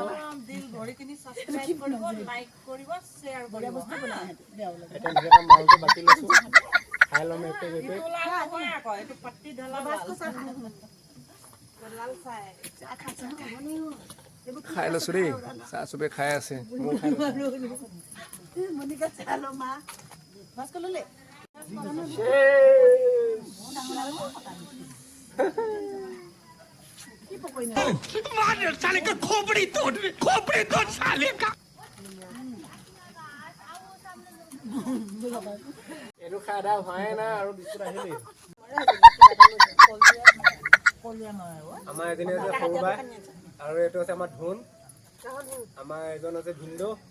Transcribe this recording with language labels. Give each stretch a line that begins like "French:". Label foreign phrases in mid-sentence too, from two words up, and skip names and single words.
Assamese: দিল ভৰি কিনি সাবস্ক্ৰাইব কৰিব লাইক কৰিব শ্বেয়াৰ কৰিব এতিয়া ধুনীয়াকৈ মালটো বাকি লৈছোঁ খাই ল'ম এপে এইটো পাতি ঢলা লাল চাই খাই লৈছোঁ দেই চাহ চবেই খাই আছে মই খাই
Hindi: मार साले का खोपड़ी तोड़ साले का
Assamese: এইটো খাই আধা হোৱাই নাই আৰু বিস্কুট আহিলেই আমাৰ এজনী আছে সৰু বাই আৰু এইটো আছে আমাৰ ধুন আমাৰ এজন আছে ভিন্দু